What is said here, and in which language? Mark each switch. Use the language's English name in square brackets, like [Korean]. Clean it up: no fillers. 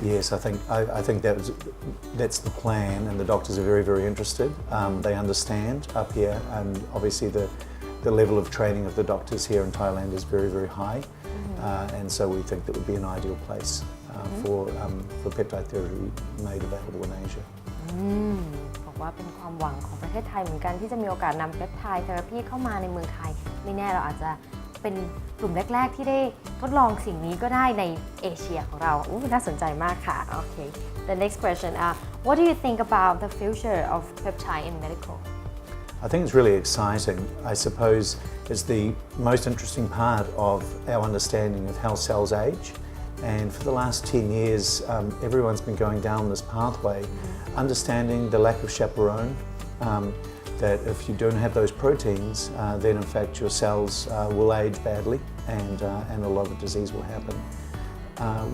[English] Yes, I think that's the plan, and the doctors are very, very interested. They understand up here, and obviously the level of training of the doctors here in Thailand is very, very high, and so we think that would be an ideal place for peptide therapy made available in Asia. [Thai] บอกว่าเป็นความหวังของประเทศไทยเหมือนกันที่จะมีโอกาสนำเปปไทด์เทอราพีเข้ามาในเมืองไทยไม่แน่เราอาจจะเป็นกลุ่มแรกๆที่ได้ทดลองสิ่งนี้ก็ได้ในเอเชียของเราน่าสนใจมากค่ะ Okay. [English] The next question, what do you think about the future of peptide in medical? I think it's really exciting. I suppose it's the most interesting part of our understanding of how cells age. And for the last 10 years, everyone's been going down this pathway, understanding the lack of chaperone, that if you don't have those proteins, then in fact your cells will age badly and a lot of disease will happen.